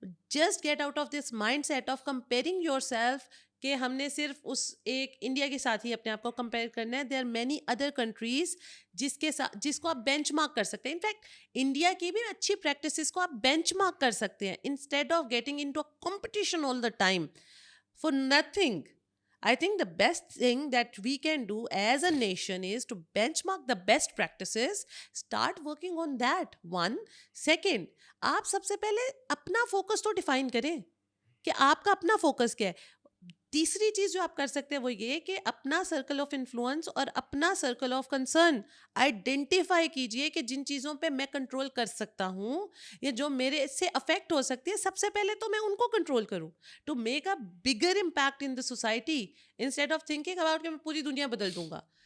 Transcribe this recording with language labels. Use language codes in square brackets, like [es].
[en] just get out of this mindset of comparing yourself [ur] کہ ہم نے صرف اس ایک انڈیا کے ساتھ ہی اپنے آپ کو کمپیئر کرنا ہے. [en] there are many other countries [ur] جس کو آپ بینچ مارک کر سکتے ہیں. انفیکٹ انڈیا کی بھی اچھی پریکٹسز کو آپ بینچ مارک کر سکتے ہیں, [en] Instead of getting into a competition all the time for nothing. I think the best thing that we can do as a nation is to benchmark the best practices, start working on that. One. [ur] Second, آپ سب سے پہلے اپنا focus تو define کریں کہ آپ کا اپنا فوکس کیا ہے. تیسری چیز جو آپ کر سکتے ہیں وہ یہ کہ اپنا سرکل آف انفلوئنس اور اپنا سرکل آف کنسرن آئیڈینٹیفائی کیجئے کہ جن چیزوں پہ میں کنٹرول کر سکتا ہوں یا جو میرے سے افیکٹ ہو سکتی ہے, سب سے پہلے تو میں ان کو کنٹرول کروں [en] to make a bigger impact in the society, instead of thinking about [ur] کہ میں پوری دنیا بدل دوں گا.